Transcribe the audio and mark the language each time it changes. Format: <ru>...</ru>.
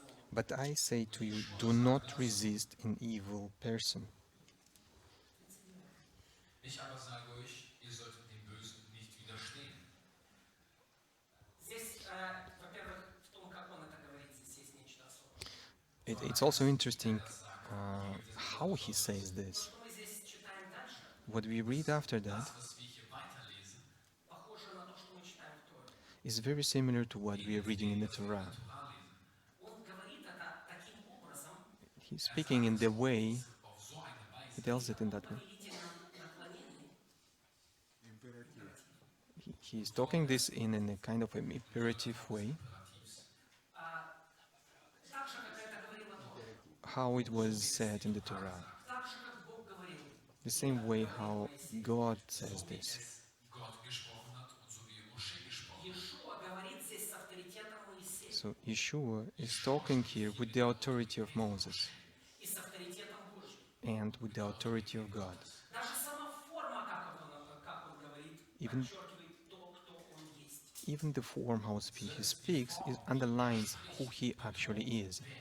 <en>but I say to you, do not resist an evil person.</en> <de>Ich aber sage euch, ihr solltet dem Bösen nicht widerstehen.</de> <ru>Здесь, во-первых, в том, как он это говорит, здесь есть нечто особое.</ru> <en>It's also interesting how he says this.</en> <ru>То, что мы здесь читаем дальше,</ru> <en>What we read after that</en> <de>Das, was wir hier weiterlesen,</de> <ru>похоже на то, что мы читаем в Торе.</ru> <en>is very similar to what we are reading in the</en> <de>was wir in der Torah lesen.</de> <ru>Он говорит это таким образом,</ru> <en>He's speaking in the way,</en> <de>Auf so eine Weise,</de> <en>he tells it in that way.</en> <ru>повелительном наклонении.</ru> <en>He's talking this in a kind of an imperative way,</en> <de>Imperativs,</de> <ru>Так же, как это говорила Тора.</ru> <en>how it was said in the Torah.</en> <ru>Так же, как Бог говорил.</ru> <en>The same way how God says this.</en> <de>es Gott gesprochen hat und so wie Mosche gesprochen hat.</de> <ru>Иешуа говорит здесь с авторитетом Моисея</ru> <en>So Yeshua is talking here with the authority of Moses</en> <ru>и с авторитетом Божьим.</ru> <en>and with the authority of God.</en> <ru>Даже сама форма, как он говорит,</ru> <en>Even-</en> <ru>подчеркивает то, кто он есть.</ru> <en>Even the form how he speaks underlines who he actually is.</en>